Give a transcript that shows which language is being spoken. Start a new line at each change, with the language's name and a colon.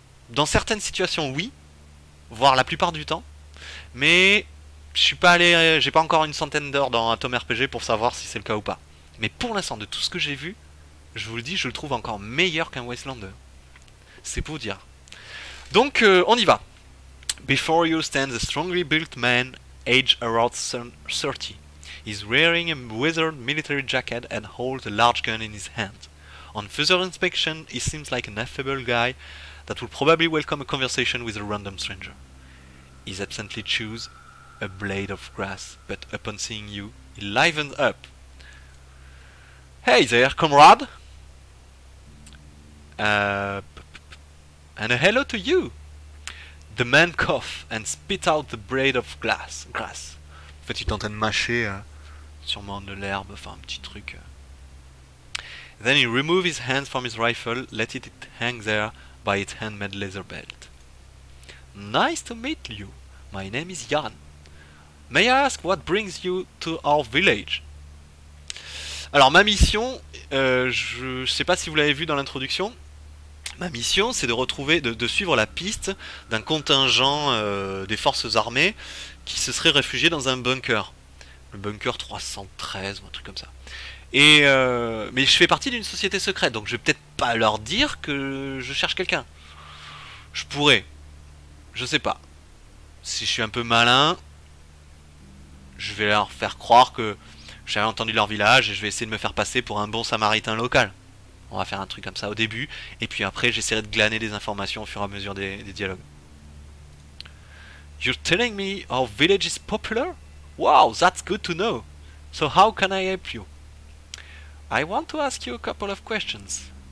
French: Dans certaines situations oui, voire la plupart du temps. Mais je suis pas allé, j'ai pas encore une centaine d'heures dans Atom RPG pour savoir si c'est le cas ou pas. Mais pour l'instant, de tout ce que j'ai vu, je vous le dis, je le trouve encore meilleur qu'un Wasteland 2. C'est pour dire. Donc on y va.
English: Before you stands a strongly built man, aged around 30. He's wearing a withered military jacket and holds a large gun in his hand. On further inspection, he seems like an affable guy that will probably welcome a conversation with a random stranger. He absently chews a blade of grass, but upon seeing you, he livens up. Hey there, comrade! And a hello to you. The man coughed and spit out the blade of grass.
French: En fait, il est en train de mâcher sûrement de l'herbe, enfin un petit truc.
English: Then he removed his hands from his rifle, let it hang there by its handmade leather belt. Nice to meet you. My name is Jan. May I ask what brings you to our village?
French: Alors ma mission, je sais pas si vous l'avez vu dans l'introduction. Ma mission, c'est de retrouver, de suivre la piste d'un contingent des forces armées qui se serait réfugié dans un bunker. Le bunker 313 ou un truc comme ça. Et mais je fais partie d'une société secrète, donc je vais peut-être pas leur dire que je cherche quelqu'un. Je pourrais. Je sais pas. Si je suis un peu malin, je vais leur faire croire que j'avais entendu leur village et je vais essayer de me faire passer pour un bon samaritain local. On va faire un truc comme ça au début, et puis après j'essaierai de glaner des informations au fur et à mesure des dialogues.
English: You're telling me our village is popular? Wow, that's good to know. So how can I help you? I want to ask you a couple of questions.